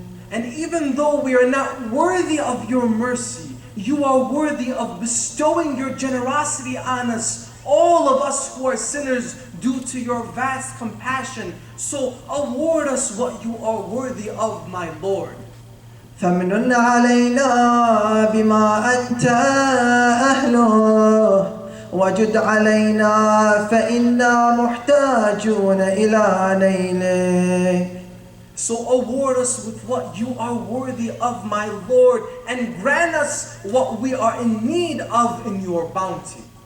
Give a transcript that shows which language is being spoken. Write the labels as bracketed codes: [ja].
[en] And even though we are not worthy of your mercy, you are worthy of bestowing your generosity on us, all of us who are sinners, due to your vast compassion. So award us what you are worthy of, my Lord. [ar] فمن علينا بما أنت أهله وجد علينا فإنا محتاجون إلى نيلك. [en] So award us with what you are worthy of, my Lord, and grant us what we are in need of in your bounty.